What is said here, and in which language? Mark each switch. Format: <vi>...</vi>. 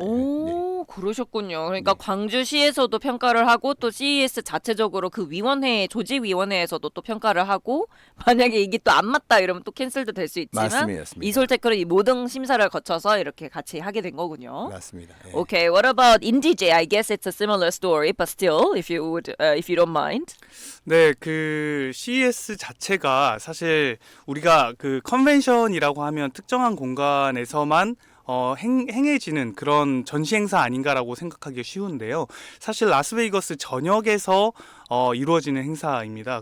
<ko>오, 그러셨군요. 그러니까 광주시에서도 평가를 하고 또 CES 자체적으로 그 위원회, 조직위원회에서도 또 평가를 하고 만약에 이게 또 안 맞다 이러면 또 캔슬도 될 수 있지만 맞습니다. 이솔테크는 이 모든 심사를 거쳐서 이렇게 같이 하게 된 거군요. 맞습니다. 예.</ko> <en>Okay, what about IndieJ? I guess it's a similar story, but still, if you don't mind.</en> <ko>네, 그 CES 자체가 사실 우리가 그 컨벤션이라고 하면 특정한 공간에서만 행해지는 그런 전시 행사 아닌가라고 생각하기 쉬운데요. 사실 라스베이거스 전역에서 이루어지는 행사입니다.</ko>